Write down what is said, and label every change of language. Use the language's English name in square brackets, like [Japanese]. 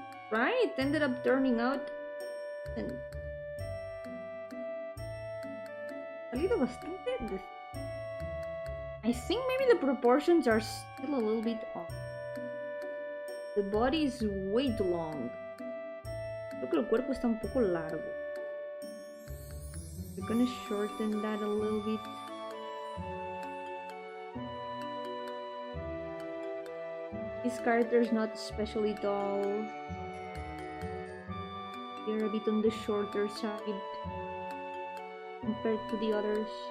[English] Right, ended up turning out and [Spanish] salido bastante. [English] I think maybe the proportions are still a little bit off. The body is way too long. [Spanish] Creo que el cuerpo está un poco largo. [English] We're gonna shorten that a little bit. This character is not especially tall. They're a bit on the shorter side compared to the others.